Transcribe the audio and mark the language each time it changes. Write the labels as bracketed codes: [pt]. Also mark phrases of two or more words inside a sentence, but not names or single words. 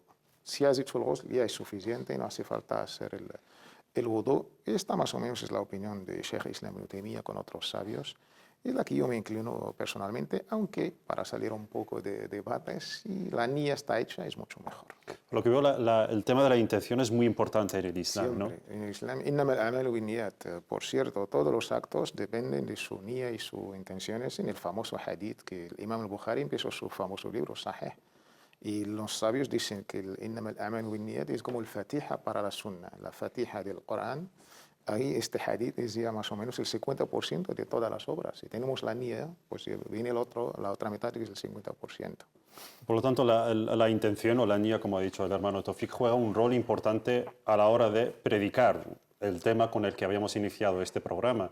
[es] Si has hecho el ghusl ya es suficiente, no hace falta hacer el wudu. Esta más o menos es la opinión de Sheikh Islam Ibn Taymiyyah con otros sabios. Es la que yo me inclino personalmente, aunque para salir un poco de debates, si la niya está hecha es mucho mejor. Lo que veo, el tema de la intención es muy importante en el Islam, ¿no? Siempre. En el Islam, [ar] إنما الأعمال بالنيات. [es] Por cierto, todos los actos dependen de su niya y sus intenciones. En el famoso hadith que el Imam al-Bukhari empezó su famoso libro, Sahih. Y los sabios dicen que el [ar] إنما الأعمال بالنيات [es] es como el fatiha para la sunna, la fatiha del Corán. Ahí este hadith es ya más o menos el 50% de todas las obras. Si tenemos la niya, pues viene la otra mitad que es el 50%. Por lo tanto, la intención o la niya, como ha dicho el hermano Tawfiq, juega un rol importante a la hora de predicar el tema con el que habíamos iniciado este programa.